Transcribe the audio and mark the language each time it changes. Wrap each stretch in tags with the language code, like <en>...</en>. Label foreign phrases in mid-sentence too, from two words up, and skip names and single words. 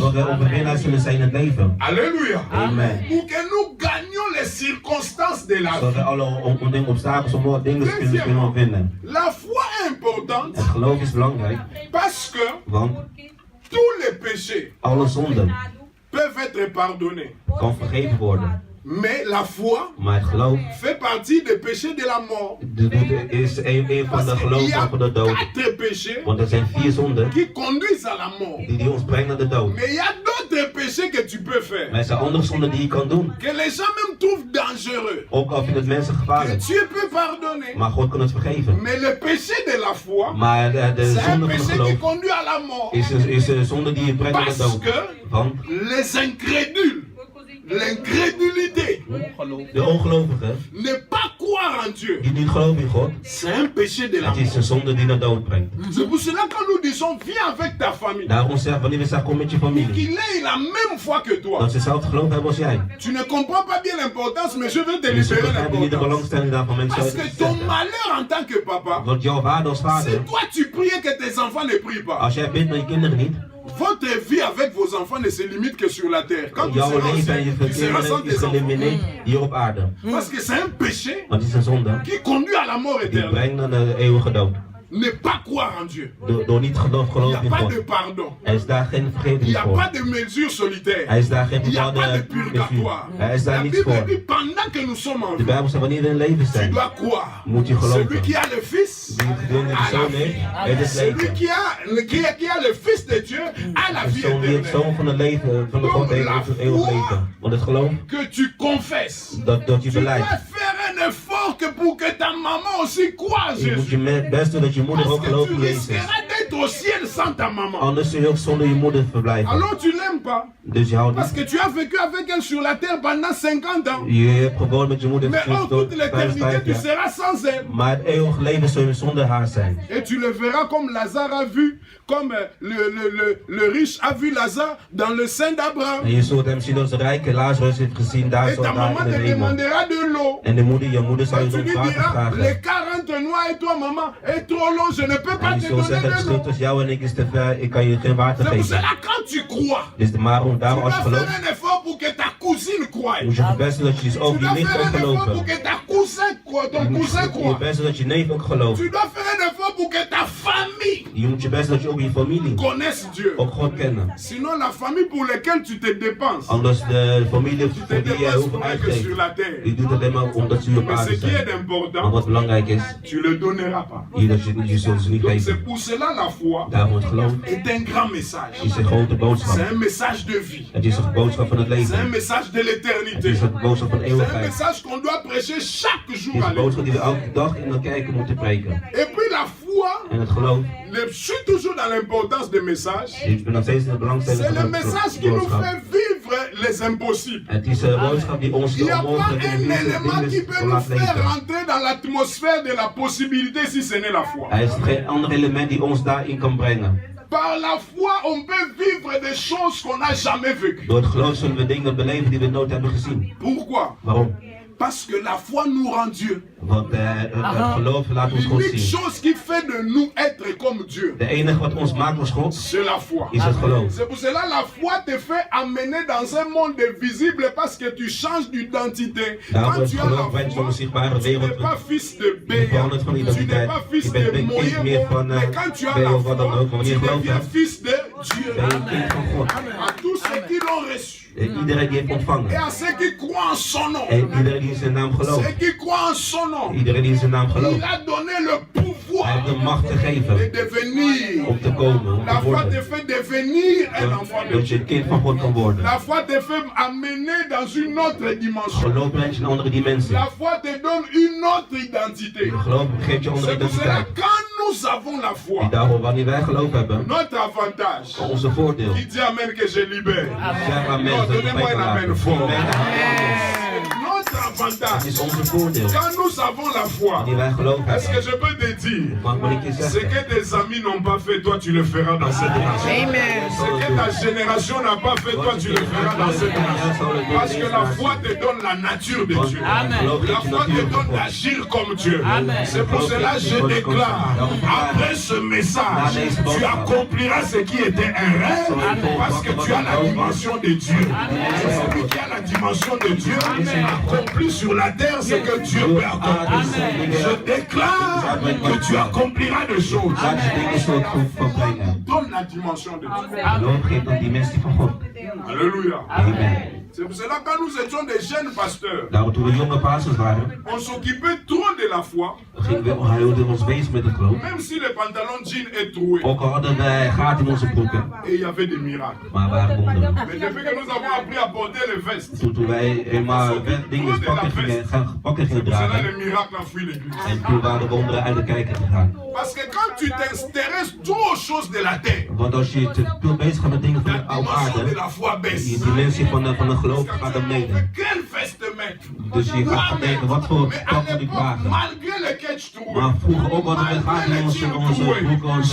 <nl>zodat we overwinnaars zullen zijn in het leven.</nl> <fr>Alléluia. Amen. Pour que nous gagnions les circonstances de la</fr> <nl>Zodat we</nl> <fr>vie.</fr> <nl>alle obstakels omhoog dingen kunnen overwinnen.</nl> <fr>La foi est importante</fr> <nl>Het geloof is belangrijk,</nl> <fr>parce que</fr> <nl>want</nl> <fr>tous les péchés</fr> <nl>alle zonden</nl> <fr>peuvent être pardonnés.</fr> <nl>kan vergeven worden.</nl> <fr>Mais la foi</fr> <nl>Maar het geloof</nl> <fr>fait partie des péchés de la mort.</fr> <nl>is een van de</nl> <fr>Parce qu'il y</fr> <nl>geloven</nl> <fr>a</fr> <nl>van de dood.</nl> <fr>4 péchés</fr> <nl>Want er zijn 4 zonden</nl> <fr>qui conduisent à la mort.</fr> <nl>die ons brengen naar de dood.</nl> <fr>Mais il y a d'autres péchés que tu peux faire,</fr> <nl>Maar er zijn andere zonden die je kan doen.</nl> <fr>que les gens même trouvent dangereux,</fr> <nl>Ook al vindt het mensen</nl> <fr>que</fr> <nl>gevaarlijk.</nl> <fr>Dieu peut pardonner.</fr> <nl>Maar God kan het vergeven.</nl> <fr>Mais le péché de la foi,</fr> <nl>Maar de</nl> <fr>c'est un</fr> <nl>zonde van het</nl> <fr>péché qui</fr> <nl>geloof</nl> <fr>conduit à la mort.</fr> <nl>is een zonde die je brengt naar de</nl> <fr>Parce</fr> <nl>dood.</nl> <fr>que</fr> <nl>Want</nl> <fr>les incrédules, l'incrédulité,</fr> <nl>de ongelovigen</nl> <fr>ne pas croire en Dieu,</fr> <nl>die niet geloven in God,</nl> <fr>c'est un péché de la</fr> <nl>het is</nl> <fr>mort.</fr> <nl>een zonde die naar dood brengt.</nl> <fr>C'est pour cela que nous disons, viens avec ta famille,</fr> <nl>Daarom zeggen wanneer we zeggen kom met je familie,</nl> <fr>qu'il ait la même foi que toi.</fr> <nl>dat ze hetzelfde geloof hebben als jij.</nl> <fr>Tu ne comprends pas bien l'importance, mais je veux te</fr> <nl>Dus ze</nl> <fr>libérer</fr> <nl>begrijpen niet de</nl> <fr>l'importance.</fr> <nl>belangstelling daarvan mensen</nl> <fr>Parce que ton</fr> <nl>zeggen.</nl> <fr>malheur en tant que papa,</fr> <nl>Want jouw waarde als</nl> <fr>si</fr> <nl>vader,</nl> <fr>toi tu priais que tes enfants ne prient pas,</fr> <nl>als jij bidt met je kinderen niet,</nl> <fr>Votre vie avec vos enfants ne se limite que sur la terre. Quand tu</fr> <nl>Jouw</nl> <fr>seras</fr> <nl>leven en je</nl> <fr>enceinte, tu seras sans</fr> <nl>verkeer</nl> <fr>tes</fr> <nl>is</nl> <fr>enfants.</fr> <nl>geëlimineerd hier op aarde.</nl> <fr>Parce que c'est un péché</fr> <nl>Want het is een zonde</nl> <fr>qui conduit à la mort</fr> <nl>die</nl> <fr>éternelle.</fr> <nl>brengt naar de eeuwige dood.</nl> <fr>Ne pas croire en Dieu.</fr> <nl>Door niet</nl> <fr>Il n'y</fr> <nl>geloof</nl> <fr>a</fr> <nl>in</nl> <fr>pas</fr> <nl>God.</nl> <fr>de pardon.</fr> <nl>Er is daar geen</nl> <fr>Il n'y</fr> <nl>vergeving</nl> <fr>a</fr> <nl>voor.</nl> <fr>pas de mesure solitaire.</fr> <nl>Er is daar geen</nl> <fr>Il n'y a pas de</fr> <nl>bepaalde purgatoire. mesure. Er is</nl> <fr>La</fr> <nl>daar niets</nl> <fr>Bible</fr> <nl>voor.</nl> <fr>dit pendant que nous sommes en</fr> <nl>De</nl> <fr>vie,</fr> <nl>Bijbel zegt wanneer we in leven</nl> <fr>tu</fr> <nl>zijn,</nl> <fr>dois croire.</fr> <nl>moet je geloven.</nl> <fr>Celui qui a le Fils</fr> <nl>Die het gedurende de</nl> <fr>a la</fr> <nl>zoon</nl> <fr>vie.</fr> <nl>heeft, heeft het</nl> <fr>Celui</fr> <nl>leven.</nl> <fr>qui a le Fils de Dieu a la</fr> <nl>De</nl> <fr>vie</fr> <nl>zoon die het</nl> <fr>éternelle.</fr> <nl>zoon van het leven, van de God heeft, heeft het eeuwig leven. Want het geloof</nl> <fr>Que tu confesses.</fr> <nl>dat je</nl> <fr>Tu dois</fr> <nl>beleidt.</nl> <fr>faire un effort pour que ta maman aussi croie en</fr> <nl>Je moet</nl> <fr>Jésus.</fr> <nl>je best doen dat je moeder ook</nl> <fr>Parce</fr> <nl>gelooft</nl> <fr>que</fr> <nl>in</nl> <fr>tu</fr> <nl>Jezus.</nl> <fr>risqueras d'être au ciel sans ta maman.</fr> <nl>Anders zul je ook zonder je moeder verblijven.</nl> <fr>Alors tu l'aimes pas.</fr> <nl>Dus je houdt</nl> <fr>Parce</fr> <nl>niet.</nl> <fr>que tu as vécu avec elle sur la terre pendant 50 ans.</fr> <nl>Je hebt gewoond met je moeder</nl> <fr>Mais</fr> <nl>sinds</nl> <fr>en toute l'éternité,</fr> <nl>55</nl> <fr>tu</fr> <nl>jaar.</nl> <fr>seras sans elle.</fr> <nl>Maar het eeuwige leven zul je zonder haar zijn.</nl> <fr>Et tu le verras comme Lazare a vu, comme le riche a vu Lazare dans le sein d'Abraham.</fr> <nl>En je zult hem zien als de rijke Lazarus heeft gezien daar</nl> <fr>Et</fr> <nl>zo</nl> <fr>ta</fr> <nl>daar</nl> <fr>maman</fr> <nl>in de</nl> <fr>te</fr> <nl>hemel.</nl> <fr>demandera de l'eau.</fr> <nl>En je moeder zal</nl> <fr>Et</fr> <nl>je</nl> <fr>tu</fr> <nl>om</nl> <fr>lui</fr> <nl>water</nl> <fr>diras,</fr> <nl>vragen.</nl> <fr>les 40 noix et toi maman est trop long, je ne peux pas</fr> <nl>En</nl> <fr>te</fr> <nl>je zult</nl> <fr>donner</fr> <nl>zeggen, het</nl> <fr>de</fr> <nl>verschil</nl> <fr>l'eau.</fr> <nl>tussen jou en ik is te ver, ik kan je geen water</nl> <fr>C'est pour</fr> <nl>geven.</nl> <fr>cela quand tu crois,</fr> <nl>Dus daarom</nl> <fr>tu</fr> <nl>als je</nl> <fr>dois</fr> <nl>gelooft,</nl> <fr>faire un effort pour que ta cousine croie.</fr> <nl>moet je het beste dat je dus ook</nl> <fr>Tu</fr> <nl>die</nl> <fr>dois</fr> <nl>nicht</nl> <fr>faire</fr> <nl>ook</nl> <fr>un effort pour</fr> <nl>geloven.</nl> <fr>que ta cousin croie, ton</fr> <nl>Je moet</nl> <fr>cousin</fr> <nl>je</nl> <fr>croie.</fr> <nl>beste dat je neef ook gelooft.</nl> <fr>Tu dois faire un effort pour que ta famille</fr> <nl>Je moet je best dat je ook je familie</nl> <fr>connaisse Dieu.</fr> <nl>ook God kennen.</nl> <fr>Sinon la famille pour laquelle tu te dépenses,</fr> <nl>Anders de familie</nl> <fr>tu te</fr> <nl>voor die je</nl> <fr>dépenses</fr> <nl>heel veel</nl> <fr>pour rien que sur</fr> <nl>uitgeeft,</nl> <fr>la terre.</fr> <nl>die doet alleen maar omdat ze je op</nl> <fr>Mais ce</fr> <nl>aarde</nl> <fr>qui est</fr> <nl>zijn. Maar</nl> <fr>important,</fr> <nl>wat belangrijk is,</nl> <fr>tu le donneras pas.</fr> <nl>je zult ze niet</nl> <fr>Donc c'est</fr> <nl>geven.</nl> <fr>pour cela la foi</fr> <nl>Daarom het geloof</nl> <fr>est un grand message.</fr> <nl>is een grote</nl> <fr>C'est</fr> <nl>boodschap.</nl> <fr>un message de vie.</fr> <nl>Het is een boodschap van het</nl> <fr>C'est un</fr> <nl>leven.</nl> <fr>message de</fr> <nl>Het</nl> <fr>l'éternité.</fr> <nl>is een boodschap van</nl> <fr>C'est un</fr> <nl>eeuwigheid.</nl> <fr>message qu'on doit prêcher chaque</fr> <nl>Het</nl> <fr>jour</fr> <nl>is</nl> <fr>à</fr> <nl>een boodschap die we</nl> <fr>l'église.</fr> <nl>elke dag in de kerken moeten preken.</nl> <fr>Et puis la foi,</fr> <nl>En het geloof,</nl> <fr>je suis toujours dans l'importance des messages.</fr> <nl>ik ben nog steeds in de belangstelling</nl> <fr>C'est le</fr> <nl>van</nl> <fr>message</fr> <nl>het</nl> <fr>qui nous</fr> <nl>boodschap.</nl> <fr>fait vivre les impossibles.</fr> <nl>Het is een boodschap die ons</nl> <fr>Il n'y</fr> <nl>de</nl> <fr>a pas</fr> <nl>onmogelijke</nl> <fr>un élément qui peut nous</fr> <nl>laat</nl> <fr>faire</fr> <nl>leven.</nl> <fr>rentrer dans l'atmosphère de la possibilité si ce n'est la foi.</fr> <nl>Er is geen ander element die ons daarin kan brengen.</nl> <fr>Par la foi, on peut vivre des choses qu'on n'a jamais vécues.</fr> <nl>Door het geloof zullen we dingen beleven die we nooit hebben gezien.</nl> <fr>Pourquoi?</fr> <nl>Waarom?</nl> <fr>Parce que la foi nous rend Dieu.</fr> <nl>Want het geloof laat ons God</nl> <fr>L'unique</fr> <nl>zien.</nl> <fr>chose qui fait de nous être comme Dieu,</fr> <nl>De enige wat ons maakt als God</nl> <fr>c'est la foi.</fr> <nl>is het geloof.</nl> <fr>C'est pour cela la foi te fait amener dans un monde visible parce que tu changes d'identité.</fr> <nl>Daarom</nl> <fr>Quand</fr> <nl>het</nl> <fr>tu as la</fr> <nl>geloof brengt zo'n</nl> <fr>foi,</fr> <nl>zichtbare</nl> <fr>tu n'es</fr> <nl>wereld.</nl> <fr>pas fils de</fr> <nl>Je</nl> <fr>Béa,</fr> <nl>verandert van</nl> <fr>tu n'es</fr> <nl>identiteit.</nl> <fr>pas fils</fr> <nl>Je bent</nl> <fr>de</fr> <nl>geen kind meer</nl> <fr>Moïse,</fr> <nl>van</nl> <fr>mais quand tu as</fr> <nl>Béa</nl> <fr>la</fr> <nl>of wat dan</nl> <fr>foi,</fr> <nl>ook. Wanneer</nl> <fr>tu</fr> <nl>je geloof</nl> <fr>deviens</fr> <nl>hebt,</nl> <fr>fils de Dieu.</fr> <nl>ben je een kind van God.</nl> <fr>À tous ceux qui l'ont reçu</fr> <nl>Iedereen die heeft</nl> <fr>et</fr> <nl>ontvangen.</nl> <fr>à ceux qui croient en son nom,</fr> <nl>En iedereen die in zijn naam gelooft.</nl> <fr>ceux qui croient en son nom,</fr> <nl>Iedereen die in zijn naam gelooft.</nl> <fr>il a donné le</fr> <nl>Hij</nl> <fr>pouvoir</fr> <nl>heeft de macht te</nl> <fr>de</fr> <nl>geven</nl> <fr>devenir.</fr> <nl>om te komen, om</nl> <fr>La</fr> <nl>te</nl> <fr>foi te</fr> <nl>worden.</nl> <fr>fait devenir un enfant de</fr> <nl>Dat je</nl> <fr>Dieu.</fr> <nl>een kind van God kan worden.</nl> <fr>La foi te fait amener dans une autre dimension.</fr> <nl>Geloof brengt je een andere dimensie.</nl> <fr>La foi te donne une autre identité.</fr> <nl>Geloof geeft je een andere</nl> <fr>C'est pour cela,</fr> <nl>identiteit.</nl> <fr>quand nous avons la foi,</fr> <nl>En daarom, wanneer wij geloof hebben,</nl> <fr>notre avantage,</fr> <nl>onze voordeel.</nl> <fr>qui dit Amen que je libère.</fr> <nl>Zeg amen,</nl> <fr>Non,</fr> <nl>dat je</nl> <fr>donnez-moi</fr> <nl>vrij</nl> <fr>un</fr> <nl>kan</nl> <fr>amen</fr> <nl>laten.</nl> <fr>fort.</fr> <nl>Amen.</nl> <fr>Notre</fr> <nl>Het</nl> <fr>avantage,</fr> <nl>is onze voordeel.</nl> <fr>quand nous avons la foi,</fr> <nl>Wanneer wij geloof</nl> <fr>est-ce que</fr> <nl>hebben,</nl> <fr>je peux te dire,</fr> <nl>mag ik je</nl> <fr>ce</fr> <nl>zeggen,</nl> <fr>que tes amis n'ont pas fait, toi tu le feras dans cette génération. Ce que ta génération n'a pas fait, toi tu le feras dans cette génération. Parce que la foi te donne la nature de Dieu. La foi te donne d'agir comme Dieu. C'est pour cela que je déclare, après ce message, tu accompliras ce qui était un rêve, parce que tu as la dimension de Dieu. Celui qui a la dimension de Dieu accomplit sur la terre ce que Dieu peut accomplir. Je déclare que tu accompliras des choses.</fr> <nl>laat je dingen zo goed van brengen.</nl> <fr>Donne la dimension de Dieu.</fr> <nl>Geloof geeft een dimensie van God.</nl> <fr>Alléluia. Amen. C'est pour cela que quand nous étions des jeunes pasteurs,</fr> <nl>Daarom toen we jonge pastors waren,</nl> <fr>on s'occupait trop de la foi,</fr> <nl>hielden we ons bezig met het geloof.</nl> <fr>même si le pantalon jean est troué.</fr> <nl>Ook al hadden wij gaten in onze broeken,</nl> <fr>Et il y avait des miracles.</fr> <nl>maar we waren wonderen.</nl> <fr>Mais depuis que nous avons appris à porter les vestes,</fr> <nl>Toen wij eenmaal dingen pakken gingen</nl> <fr>c'est pour cela</fr> <nl>dragen,</nl> <fr>les miracles ont fui l'église.</fr> <nl>en toen waren de wonderen uit de kijker gegaan.</nl> <fr>Parce que quand tu t'intéresses trop aux choses de la terre,</fr> <nl>Want als je te veel bezig gaat met dingen van</nl> <fr>la</fr> <nl>de oude</nl> <fr>dimension de</fr> <nl>aarde,</nl> <fr>la foi</fr> <nl>je</nl> <fr>baisse.</fr> <nl>dimensie van de geloof gaat naar beneden.</nl> <fr>Quelle veste mettre?</fr> <nl>Dus je gaat gaan denken, wat voor</nl> <fr>Mais à</fr> <nl>pak moet ik</nl> <fr>l'époque,</fr> <nl>dragen?</nl> <fr>malgré les catch troués,</fr> <nl>Maar vroeger ook hadden we gaten in onze broeken, onze</nl>